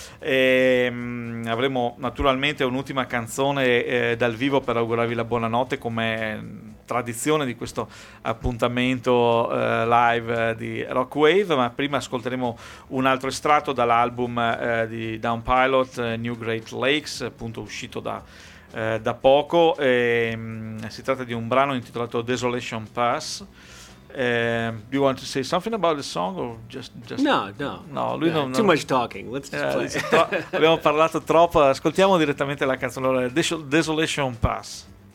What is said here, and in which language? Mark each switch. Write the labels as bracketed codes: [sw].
[it] Avremo naturalmente un'ultima canzone dal vivo per augurarvi la buonanotte, come tradizione di questo appuntamento live di Rock Wave, ma prima ascolteremo un altro estratto dall'album di Down Pilot, New Great Lakes, appunto uscito da poco. Si tratta di un brano intitolato Desolation Pass. [en] Do you want to say something about the song or just no, lui no, too much talking, let's just play. [it] Abbiamo parlato troppo, ascoltiamo direttamente la canzone, allora, Desolation Pass.